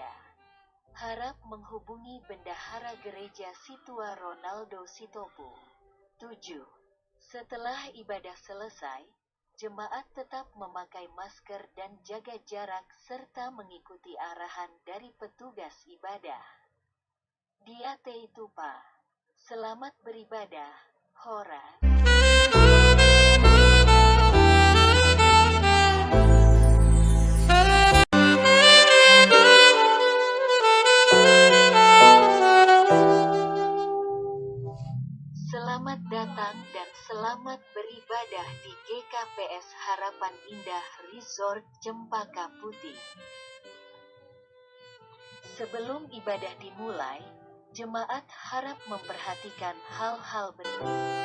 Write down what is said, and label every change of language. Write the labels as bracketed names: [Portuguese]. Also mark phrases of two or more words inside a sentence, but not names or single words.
[Indonesian] Harap menghubungi Bendahara Gereja Situa Ronaldo Sitopu. 7. Setelah ibadah selesai, jemaat tetap memakai masker dan jaga jarak serta mengikuti arahan dari petugas ibadah. Dia Teitupa. Selamat beribadah, Horas. Selamat datang dan selamat beribadah di GKPS Harapan Indah Resort Cempaka Putih. Sebelum ibadah dimulai, jemaat harap memperhatikan hal-hal berikut.